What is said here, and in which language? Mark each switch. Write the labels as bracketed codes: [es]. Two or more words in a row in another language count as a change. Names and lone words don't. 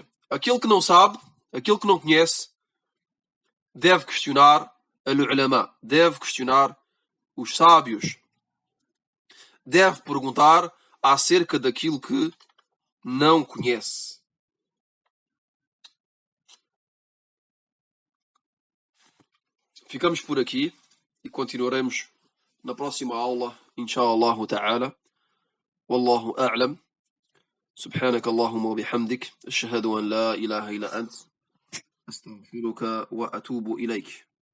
[pt] Aquele que não sabe, aquele que não conhece, deve questionar al-ulama, deve questionar os sábios, deve perguntar acerca daquilo que não conhece. Ficamos por aqui e continuaremos na próxima aula, [ar] إن شاء الله تعالى. والله أعلم. سبحانك اللهم وبحمدك أشهد أن لا إله إلا أنت أستغفرك وأتوب إليك.